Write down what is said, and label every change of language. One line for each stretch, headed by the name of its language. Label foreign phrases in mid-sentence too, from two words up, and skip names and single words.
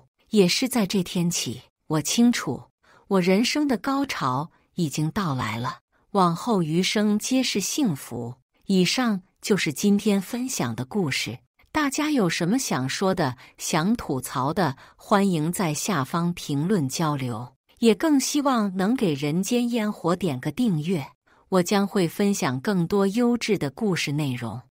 Chinese: 也是在這天起，我清楚，我人生的高潮已經到來了，往後餘生皆是幸福。以上就是今天分享的故事，大家有什麼想說的、想吐槽的，歡迎在下方評論交流。也更希望能給人間煙火點個訂閱，我將會分享更多優質的故事內容。